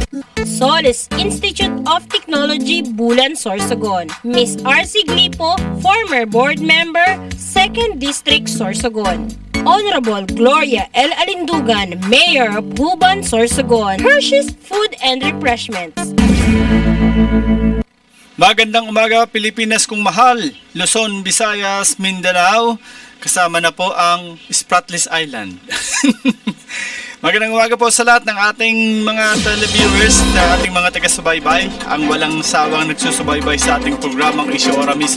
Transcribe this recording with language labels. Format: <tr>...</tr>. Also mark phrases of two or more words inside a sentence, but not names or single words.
<en>Solis Institute of Technology, Bulan, Sorsogon, Miss R.C. Glipo, former board member, 2nd District, Sorsogon, Honorable Gloria L. Alindugan, Mayor of Huban, Sorsogon, Hershey's Food and Refreshments.</en> <tl>Magandang umaga Pilipinas kung mahal, Luzon, Visayas, Mindanao, kasama na po ang Spratlys Island. Magandang umaga po sa lahat ng ating mga televiewers, na ating mga taga-subaybay, ang walang sawang nagsusubaybay sa ating programang Issue Ora mismo.</tl>